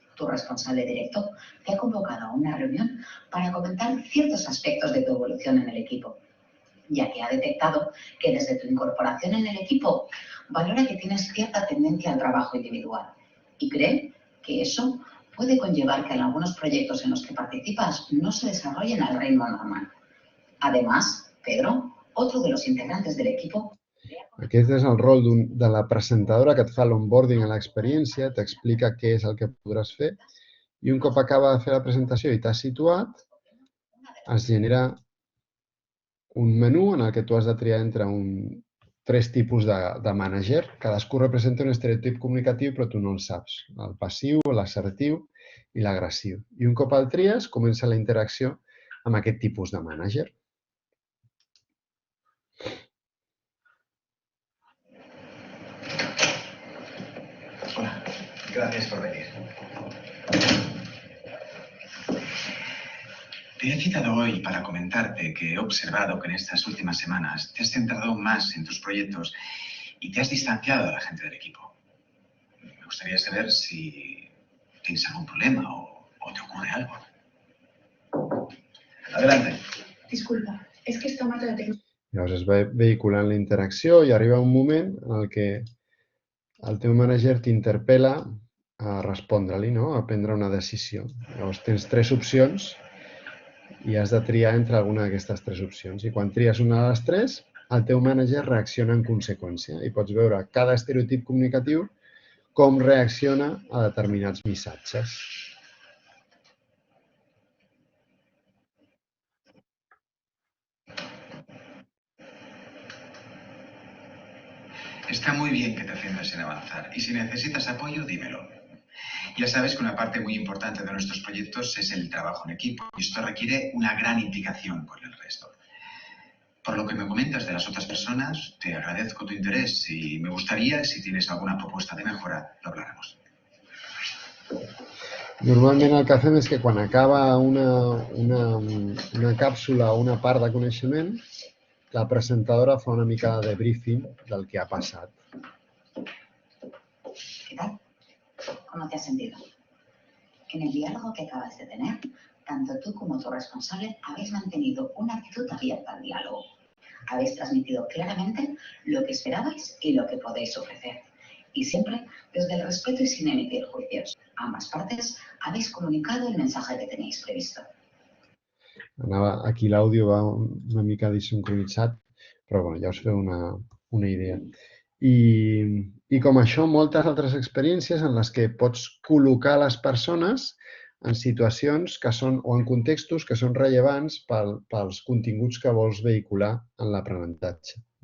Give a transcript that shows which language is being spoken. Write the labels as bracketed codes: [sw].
[es] Tu responsable directo te ha convocado a una reunión para comentar ciertos aspectos de tu evolución en el equipo, ya que ha detectado que desde tu incorporación en el equipo valora que tienes cierta tendencia al trabajo individual y cree que eso puede conllevar que en algunos proyectos en los que participas no se desarrollen al ritmo normal. Además, Pedro, otro de los integrantes del equipo, [ca] aquest és el rol de la presentadora que et fa l'onboarding a l'experiència, t'explica què és el que podràs fer i un cop acaba de fer la presentació i t'has situat, es genera un menú en el que tu has de triar entre 3 tipus de mànager. Cadascú representa un estereotip comunicatiu però tu no el saps. El passiu, l'assertiu i l'agressiu. I un cop el tries, comença la interacció amb aquest tipus de mànager. [es] Hola, gracias por venir. Te he citado hoy para comentarte que he observado que en estas últimas semanas te has centrado más en tus proyectos y te has distanciado de la gente del equipo. Me gustaría saber si tienes algún problema o te ocurre algo. Adelante. Disculpa, es que esta mata de tecnología... [ca] Llavors es va vehiculant la interacció i arriba un moment en el que el teu mànager t'interpel·la a respondre-li, a prendre una decisió. Llavors tens 3 opcions i has de triar entre alguna d'aquestes 3 opcions. I quan tries una de les 3, el teu mànager reacciona en conseqüència i pots veure cada estereotip comunicatiu com reacciona a determinats missatges. [es] Está muy bien que te centres en avanzar y si necesitas apoyo, dímelo. Ya sabes que una parte muy importante de nuestros proyectos es el trabajo en equipo y esto requiere una gran implicación con el resto. Por lo que me comentas de las otras personas, te agradezco tu interés y me gustaría, si tienes alguna propuesta de mejora, lo habláramos. [ca] Normalment el que fem és que quan acaba una càpsula o una part de coneixement, la presentadora fa una mica de debriefing del que ha passat. [es] ¿Qué tal? ¿Cómo te has sentido? En el diálogo que acabas de tener, tanto tú como tu responsable habéis mantenido una actitud abierta al diálogo. Habéis transmitido claramente lo que esperabais y lo que podéis ofrecer. Y siempre desde el respeto y sin emitir juicios. Ambas partes habéis comunicado el mensaje que tenéis previsto. [ca] Aquí l'àudio va una mica desincronitzat, però bueno, ja us feu una idea. I com això, moltes altres experiències en les que pots col·locar les persones en situacions que són, o en contextos que són rellevants pels continguts que vols vehicular en l'aprenentatge.